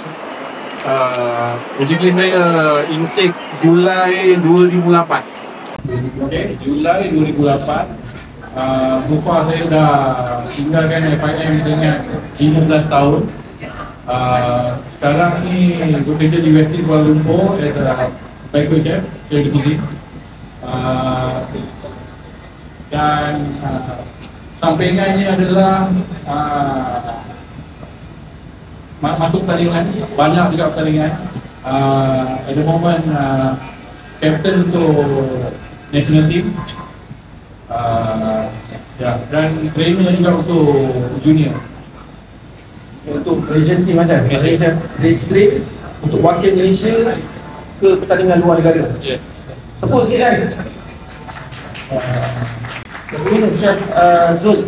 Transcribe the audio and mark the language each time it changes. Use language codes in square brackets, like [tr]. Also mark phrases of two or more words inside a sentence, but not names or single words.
[ms] Basically saya intake Julai 2008. Okay, Julai 2008. [en] So far [ms] saya dah tinggalkan FIM dengan 15 tahun. Sekarang ni bekerja di Westin Kuala Lumpur [en] as a banquet chef, chef de cuisine. [ms] Dan sampingannya adalah masuk pertandingan, banyak juga pertandingan. [en] At the moment captain untuk national team. [ms] Dan trainer juga untuk junior. Untuk [en] Malaysian team [ms] macam Chef train untuk wakil Malaysia ke pertandingan luar negara. Yes. Tepuk sikit guys. Kemudian Chef Zul.